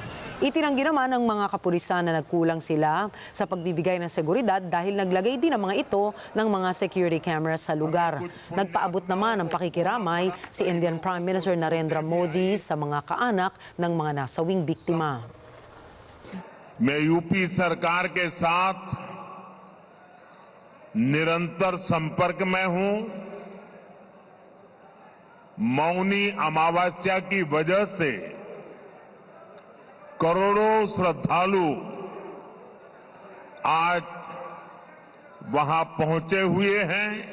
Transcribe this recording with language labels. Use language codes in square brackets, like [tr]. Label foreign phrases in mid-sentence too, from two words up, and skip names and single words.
[tl] Itinanggi naman ng mga kapulisan na nagkulang sila sa pagbibigay ng seguridad dahil naglagay din ang mga ito ng mga [en] security cameras [tl] sa lugar. Nagpaabot naman ng pakikiramay si [en] Indian Prime Minister [tl] Narendra Modi sa mga kaanak ng mga nasawing biktima. [hi] मैं यूपी सरकार के साथ निरंतर संपर्क में हूं। मौनी अमावस्या की वजह से करोड़ों श्रद्धालु आज वहां पहुंचे हुए हैं।